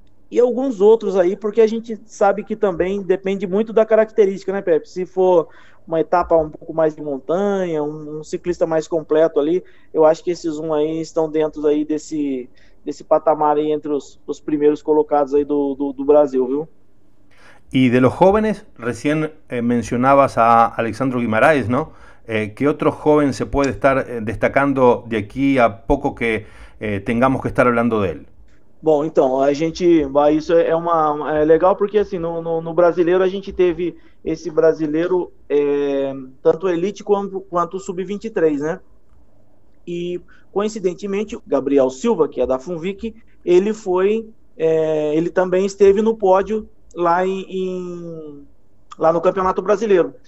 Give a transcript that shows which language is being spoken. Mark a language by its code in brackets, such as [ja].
[pt] E alguns outros aí, porque a gente sabe que também depende muito da característica, né, Pepe? Se for uma etapa um pouco mais de montanha, um ciclista mais completo ali, eu acho que esses um aí estão dentro aí desse patamar aí entre os primeiros colocados aí do Brasil, viu? [es] E de los jóvenes, recién mencionabas a Alexandre Guimarães, ¿no? ¿Qué otro joven se puede estar destacando de aquí a poco que tengamos que estar hablando de él? [pt] Bom, então, a gente vai. Isso é legal porque, assim, no brasileiro a gente teve esse brasileiro, tanto elite quanto sub-23, né? E, coincidentemente, o Gabriel Silva, que é da Funvic, ele também esteve no pódio lá no Campeonato Brasileiro.